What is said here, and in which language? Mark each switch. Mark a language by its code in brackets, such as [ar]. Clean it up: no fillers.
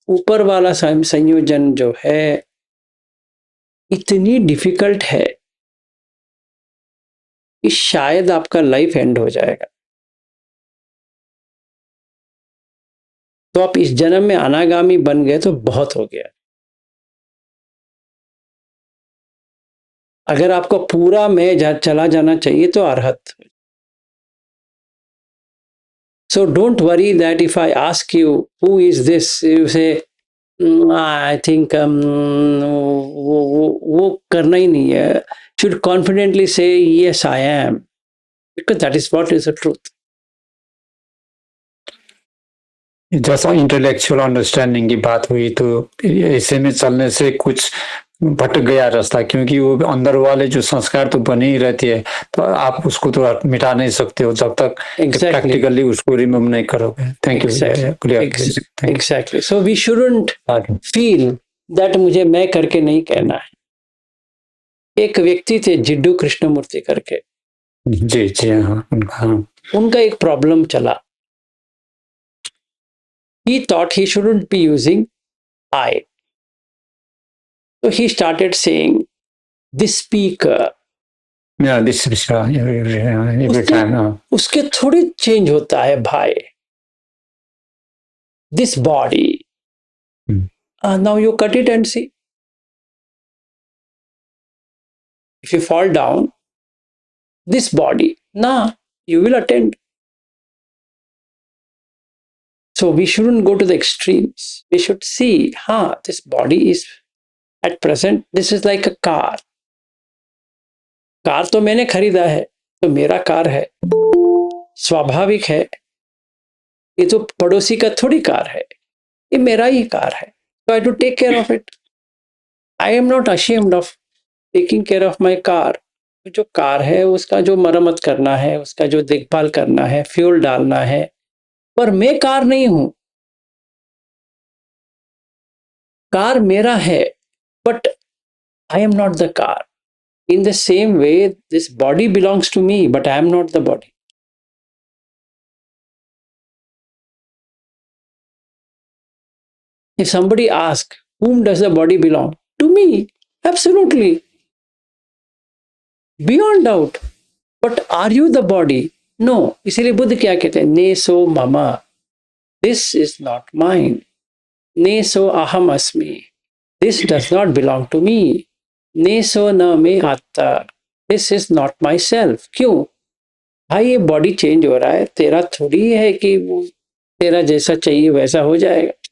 [hi] ऊपर वाला संयोजन जो है इतनी डिफिकल्ट है कि शायद आपका लाइफ एंड हो जाएगा। तो आप इस जन्म में अनागामी बन गए तो बहुत हो गया। अगर आपको पूरा में चला जाना चाहिए तो arhat. [en] So don't worry that if I ask you who is this, you say I think [hi] वो करना ही नहीं है। [en] Should confidently say yes I am, because that is what is the truth. [hi] जैसा इंटेलेक्चुअल अंडरस्टैंडिंग की बात हुई, तो ऐसे में चलने से कुछ भटक गया रास्ता, क्योंकि वो अंदर वाले जो संस्कार तो बने ही रहती है, तो आप उसको तो मिटा नहीं सकते हो जब तक प्रैक्टिकली उसको रिमूव नहीं करोगे। [en] Thank you. Exactly. So we shouldn't feel that [hi] मुझे मैं करके नहीं कहना है। एक व्यक्ति थे जिड्डू कृष्णमूर्ति करके, जी जी हाँ, उनका एक प्रॉब्लम चला। [en] He thought he shouldn't be using I. So he started saying this speaker. Yeah, this is every time. [hi] उसके थोड़ी चेंज होता है भाई। [en] This body. Now you cut it and see. If you fall down, this body, nah, you will attend. So we shouldn't go to the extremes. We should see, this body is at present, this is like a car. [hi] Car तो मैंने खरीदा है, तो मेरा car है, स्वाभाविक है। ये तो पड़ोसी का थोड़ी कार है, ये मेरा ही कार है। [en] So I have to take care of it. I am not ashamed of taking care of my car. [hi] जो कार है उसका जो मरम्मत करना है, उसका जो देखभाल करना है, फ्यूल डालना है, पर मैं कार नहीं हूं। कार मेरा है, [en] but I am not the car. In the same way, this body belongs to me, but I am not the body. If somebody asks, whom does the body belong? To me, absolutely. Beyond doubt. But are you the body? No. [hi] इसीलिए बुद्ध क्या कहते हैं? [pi] ने सो ममा. [en] This is not mine. [pi] Ne so aham asmi. [en] This does not belong to me. [pi] Ne so na me atta. [en] This is not myself. [hi] क्यों? भाई ये body change हो रहा है, तेरा थोड़ी है कि वो तेरा जैसा चाहिए वैसा हो जाएगा।